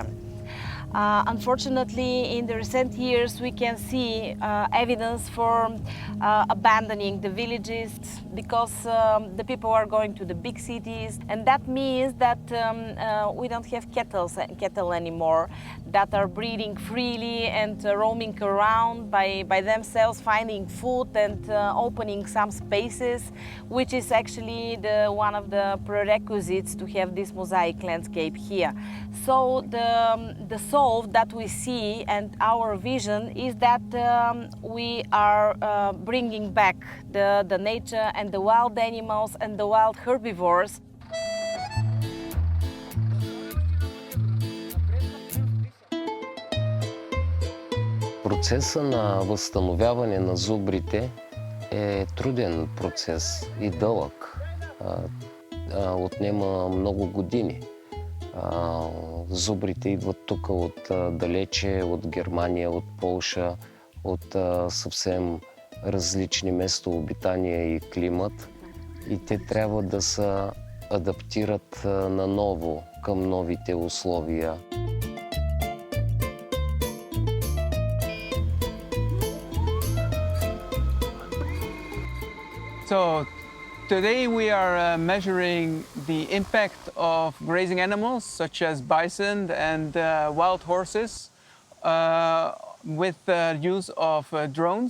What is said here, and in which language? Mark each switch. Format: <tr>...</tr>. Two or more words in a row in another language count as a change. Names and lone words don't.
<en>Unfortunately, in the recent years, we can see evidence for abandoning the villages because the people are going to the big cities, and that means that we don't have cattle anymore that are breeding freely and roaming around by themselves, finding food and opening some spaces, which is actually one of the prerequisites to have this mosaic landscape here. So the solve that we see and our vision is that we are bringing back the nature and the wild animals and the wild herbivores.</en> <bg>Процесът на възстановяване на зубрите е труден процес и дълъг. Отнема много години. Зубрите идват тук от далече, от Германия, от Полша, от съвсем различни местообитания и климат. И те трябва да се адаптират наново към новите условия.</bg> <en>So today we are measuring the impact of grazing animals such as bison and wild horses with the use of drones.</en>